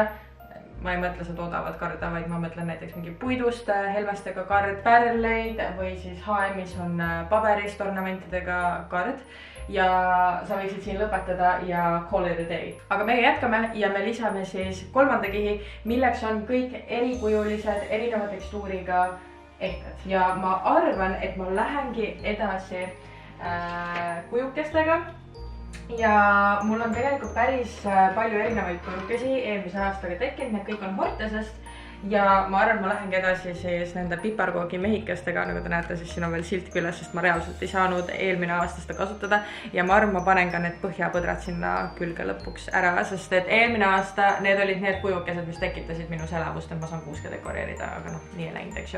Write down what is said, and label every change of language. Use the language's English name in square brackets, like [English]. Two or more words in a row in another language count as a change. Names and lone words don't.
[Estonian] Ma ei mõtle seda odavat karda, vaid ma mõtlen näiteks mingi puidust, helvestega kard, pärleid või siis H&M-is on paberist ornamentidega kard. Ja sa võiksid siin lõpetada ja [English] call it a day. [Estonian] Aga meie jätkame ja me lisame siis kolmanda kihi, milleks on kõik erikujulised, erineva tekstuuriga ehted. Ja ma arvan, et ma lähengi edasi kujukestega ja mul on tegelikult päris palju erinevaid kujukesi eelmise aastaga tekkinud, need kõik on Hortesest ja ma arvan, ma lähengi edasi siis nende piparkoogi mehikestega, nagu te näete, siis siin on veel silt küljes, sest ma reaalselt ei saanud eelmine aasta seda kasutada ja ma arvan, ma panen ka need põhjapõdrad sinna külge lõpuks ära, sest et eelmine aasta need olid need kujukesed, mis tekitasid minu selavust, et ma saan kuuske dekoreerida, aga noh, nii ei läinud, eks ju.